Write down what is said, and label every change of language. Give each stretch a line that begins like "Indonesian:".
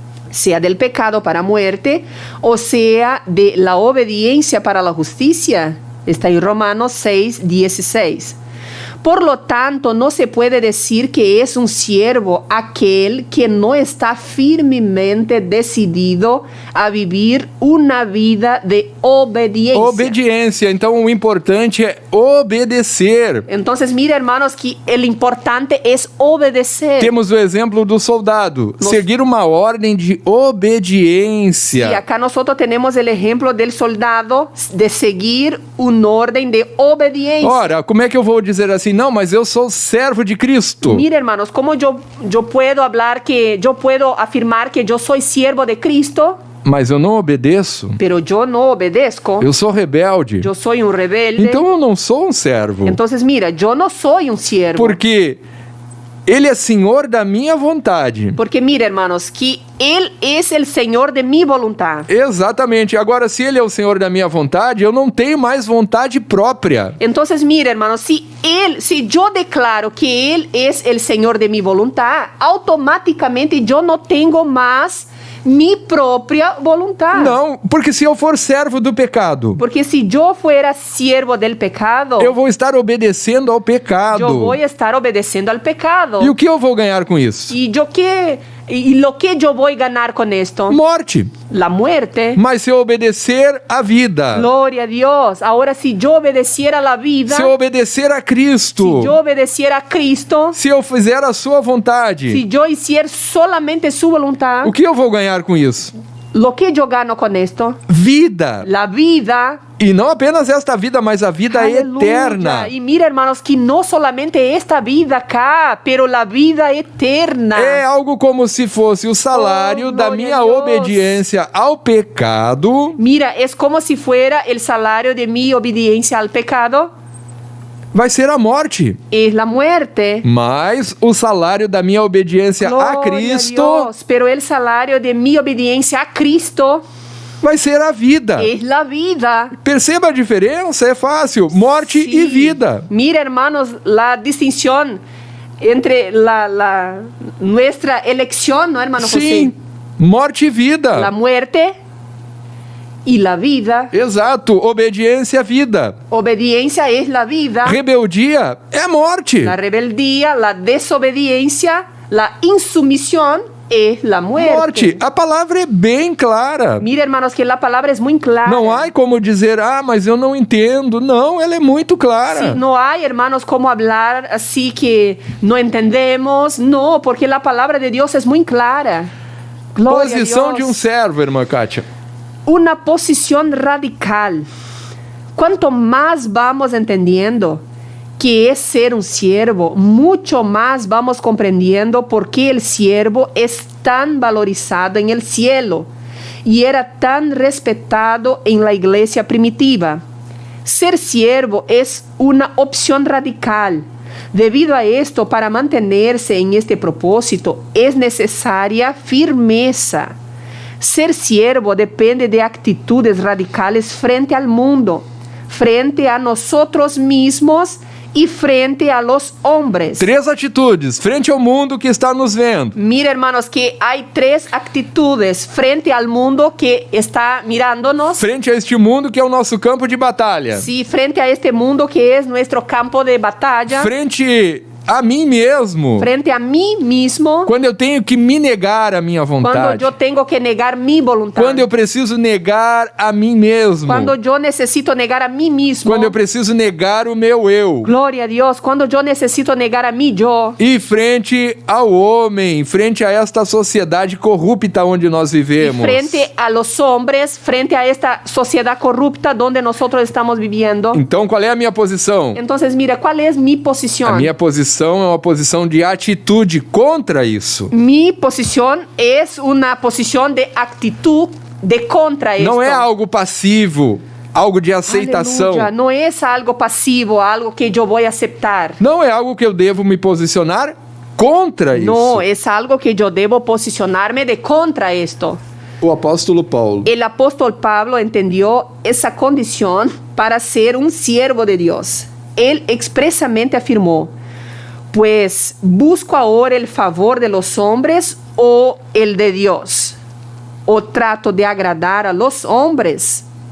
Spanish: Sea del pecado para muerte, o sea de la obediencia para la justicia. Está en Romanos 6:16. Por lo tanto, no se puede decir que es un siervo aquel que no está firmemente decidido a vivir una vida de obediencia.
Portuguese: Obediência. Então, o importante é obedecer.
Spanish: Entonces, mira, hermanos, que el importante es obedecer.
Portuguese: Temos o exemplo do soldado. Nos- Seguir uma ordem de obediência.
Spanish: Y acá nosotros tenemos el ejemplo del soldado de seguir un orden de obediencia.
Portuguese: Ora, como é que eu vou dizer assim? Não, mas eu sou servo de Cristo.
Spanish: Mira, hermanos, ¿cómo yo puedo hablar que yo puedo afirmar que yo soy siervo de Cristo,
Portuguese: Mas eu não obedeço.
Spanish: pero yo no obedezco?
Portuguese: Eu sou rebelde.
Spanish: Yo soy un rebelde.
Portuguese: Então eu não sou um servo.
Spanish: Entonces, mira, yo no soy un siervo.
Portuguese: Porque ele é senhor da minha vontade.
Spanish: Porque mira, hermanos, que Él es el Señor de mi voluntad.
Portuguese: Exatamente. Agora, se ele é o senhor da minha vontade, eu não tenho mais vontade própria.
Spanish: Entonces, mira, hermanos, si yo declaro que Él es el Señor de mi voluntad, automáticamente yo no tengo más mi propia voluntad.
Portuguese: Não, porque se eu for servo do pecado,
Spanish: Porque si yo fuera siervo del pecado,
Portuguese: eu vou estar obedecendo ao pecado.
Spanish: yo voy a estar obedeciendo al pecado.
Portuguese: E o que eu vou ganhar com isso?
Spanish: Y lo que yo voy a ganar con esto,
Portuguese: Morte.
Spanish: la muerte.
Portuguese: Mas se eu obedecer a vida,
Spanish: Gloria a Dios. Ahora, si yo obedeciera la vida,
Portuguese: se eu obedecer a Cristo,
Spanish: si yo obedeciera a Cristo,
Portuguese: se eu fizer a sua vontade,
Spanish: si yo hiciera solamente su voluntad,
Portuguese: o que eu vou ganhar com isso?
Spanish: lo que yo gano con esto,
Portuguese: Vida.
Spanish: la vida.
Portuguese: E não apenas esta vida, mas a vida
Spanish: Aleluya.
Portuguese: eterna.
Spanish: Y mira, hermanos, que no solamente esta vida acá, pero la vida eterna.
Portuguese: É algo como se fosse o salário Oh, da glória minha a Deus. obediência ao pecado.
Spanish: Mira, es como si fuera el salario de mi obediencia al pecado,
Portuguese: Vai ser a morte.
Spanish: es la muerte.
Portuguese: Mas o salário da minha obediência a
Spanish: Gloria a
Portuguese: Cristo
Spanish: Dios. Pero el salario de mi obediencia a Cristo
Portuguese: vai ser a vida.
Spanish: es la vida.
Portuguese: Perceba a diferença, é fácil. Morte e
Spanish: Sí.
Portuguese: vida.
Spanish: Mira, hermanos, la distinción entre nuestra elección, ¿no, hermano
Portuguese: Sim,
Spanish: José?
Portuguese: morte e vida.
Spanish: La muerte y la vida.
Portuguese: Exato, obediência, vida.
Spanish: Obediencia es la vida.
Portuguese: Rebeldia é morte.
Spanish: La rebeldía, la desobediencia, la insumisión es la muerte.
Portuguese: Morte. A palavra é bem clara.
Spanish: Mira, hermanos, que la palabra es muy clara.
Portuguese: Não há como dizer, mas eu não entendo. Não, ela é muito clara.
Spanish: Sí, no hay, hermanos, como hablar así que no entendemos. No, porque la palabra de Dios es muy clara. Gloria a
Portuguese: Posição
Spanish: Dios.
Portuguese: de um servo, irmã Kátia.
Spanish: Una posición radical. Cuanto más vamos entendiendo que es ser un siervo, mucho más vamos comprendiendo por qué el siervo es tan valorizado en el cielo y era tan respetado en la iglesia primitiva. Ser siervo es una opción radical. Debido a esto, para mantenerse en este propósito, es necesaria firmeza. Ser siervo depende de actitudes radicales frente al mundo, frente a nosotros mismos y frente a los hombres.
Portuguese: 3 atitudes frente ao mundo que está nos vendo.
Spanish: Mira, hermanos, que hay 3 actitudes frente al mundo que está mirándonos.
Portuguese: Frente a este mundo que é o nosso campo de batalha.
Spanish: Sí, frente a este mundo que es nuestro campo de batalla.
Portuguese: Frente a mim mesmo.
Spanish: Frente a mí mismo.
Portuguese: Quando eu tenho que me negar a minha
Spanish: Cuando
Portuguese: vontade.
Spanish: yo tengo que negar mi voluntad.
Portuguese: Quando eu preciso negar a mim mesmo.
Spanish: Cuando yo necesito negar a mí mismo.
Portuguese: Quando eu preciso negar o meu eu.
Spanish: Gloria a Dios. Cuando yo necesito negar a mí yo.
Portuguese: E frente ao homem, frente a esta sociedade corrupta onde nós
Spanish: Y
Portuguese: vivemos.
Spanish: frente a los hombres, frente a esta sociedad corrupta donde nosotros estamos viviendo.
Portuguese: Então, qual é a minha posição?
Spanish: Entonces, mira, ¿cuál es mi posición?
Portuguese: A minha posição é uma posição de atitude contra isso.
Spanish: Mi posición es una posición de actitud de contra esto.
Portuguese: Não é algo passivo, algo de aceitação.
Spanish: Aleluya. No es algo pasivo, algo que yo voy a aceptar.
Portuguese: Não é algo que eu devo me posicionar contra isso.
Spanish: No, es algo que yo debo posicionarme de contra esto.
Portuguese: O apóstolo Paulo,
Spanish: El apóstol Pablo entendió esa condición para ser un siervo de Dios. Él expresamente afirmó: pues busco ahora el favor de los hombres o el de Dios, o trato de agradar a los hombres.